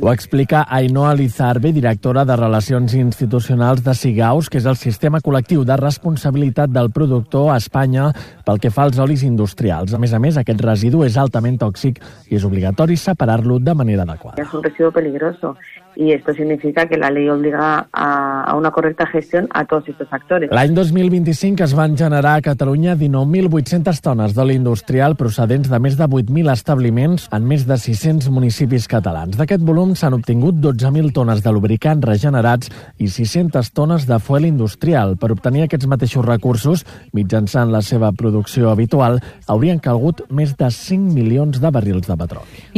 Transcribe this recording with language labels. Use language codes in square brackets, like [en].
[ca] Ho explica Ainhoa Lizarbe, directora de Relacions Institucionals de Sigaus, que és el sistema col·lectiu de responsabilitat del productor a Espanya pel que fa als olis industrials. A més, aquest residu és altament tòxic i és obligatori separar-lo de manera adequada. [es] És un residu peligroso. y esto significa que la ley obliga a una correcta gestión a todos estos actores. [ca] L'any 2025 es van generar a Catalunya 19.800 tones d'oli industrial procedents de més de 8.000 establiments en més de 600 municipis catalans. D'aquest volum s'han obtingut 12.000 tones de lubricants regenerats i 600 tones de fuel industrial. Per obtenir aquests mateixos recursos, mitjançant la seva producció habitual, haurien calgut més de 5 milions de barrils de petroli.